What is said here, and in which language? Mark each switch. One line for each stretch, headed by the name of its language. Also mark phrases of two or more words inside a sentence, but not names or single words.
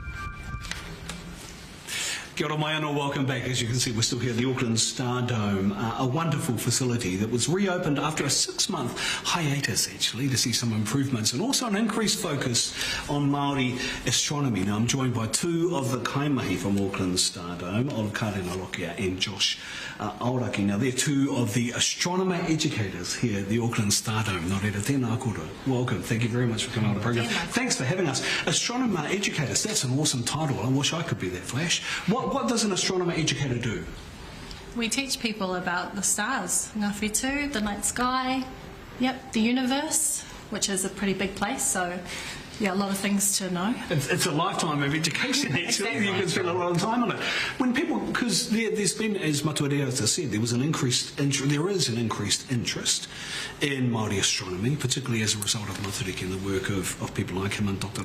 Māori: Kia ora mai anō,
English: welcome back. As you can see, we're still here at the Auckland Star Dome, a wonderful facility that was reopened after a 6-month hiatus, actually, to see some improvements and also an increased focus on Māori astronomy. Now, I'm joined by two of the kaimahi from Auckland Star Dome, Olu Karena Lokia and Josh Aoraki. Now, they're two of the astronomer educators here at the Auckland Star Dome.
Māori: Nō reira, tēnā koutou.
English: Welcome. Thank you very much for coming on the program. Thanks for having us. Astronomer educators, that's an awesome title. I wish I could be that, Flash. What does an astronomer educator do? We teach people about the stars,
Māori: ngā whetū,
English: the night sky, the universe, which is a pretty big place, so yeah, a lot of things to know. It's a lifetime of education, actually. Exactly. You can spend a lot of time on it. When people, because there's been, as Matuarea has said, there is an increased interest in Māori astronomy, particularly as a result of Matariki and the work of people like him and Dr.